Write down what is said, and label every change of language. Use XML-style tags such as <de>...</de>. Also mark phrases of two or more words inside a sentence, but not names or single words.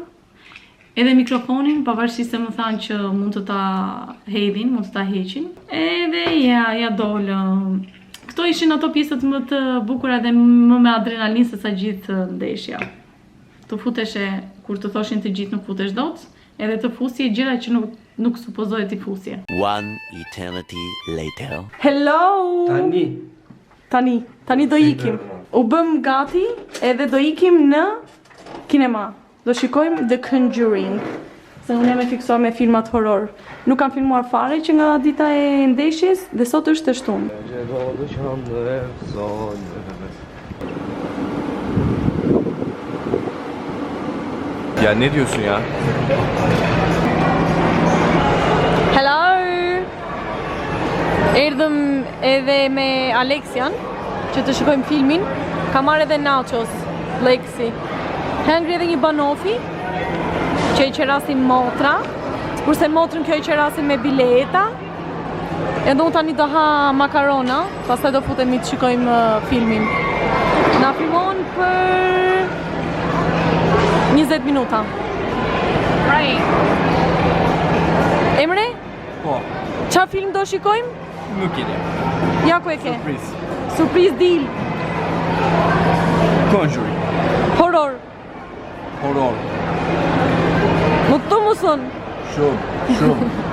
<sq>Edhe mikrofonin, pavarësisht se më thanë që mund të ta hedhin, mund të ta heqin. Edhe ja dolëm. Këto ishin ato pjesët më të bukura dhe më me adrenalin se sa gjithë ndeshja. Të futeshe, kur të thoshin të gjithë nuk futesh dot, edhe të fusje gjëra që nuk supozohet i fusje.</sq> <en>One eternity later.</en> <sq>Hello! Tani do ikim. U bëm gati edhe do ikim në kinema. Do shikojmë The Conjuring, se unë jam e fiksuar me filmat horror. Nuk kam filmuar fare që nga dita e ndeshjes dhe sot është e shtunë.</sq> <tr>Ya ne diyorsun ya?</tr> <sq>Hello! Erdhëm edhe me Aleksian që të shikojmë filmin. Ka marrë edhe nachos, Lexi. Hengri edhe një banofi që i qerasin motra, kurse motrën kjo i qerasin me bileta. Edhe unë tani do ha makarona, pastaj do futemi të shikojmë filmin. Na filmon për 20 minuta. Emre? Po. Qa film do shikojmë? Nuk e di. Ja ku e ke? Surprise.</sq> <en>Surprise deal.</en> <sq>Conjuring. Horror. Horror.</sq> <tr>Mutlu musun?</tr> <sq>Shumë.</sq>